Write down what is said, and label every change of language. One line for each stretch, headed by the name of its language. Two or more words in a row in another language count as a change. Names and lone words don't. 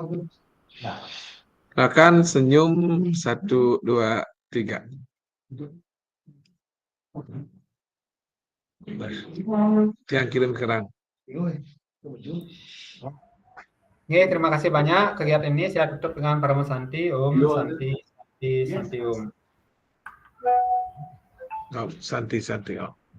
Indonesian: Silakan senyum 1, 2, 3. Yang kirim kerang. Oke, terima kasih banyak. Kegiatan ini saya tutup dengan Paramo Santi, Om, Santi, Santi, Santi, Om. Oh, Santi, Santi. Oh.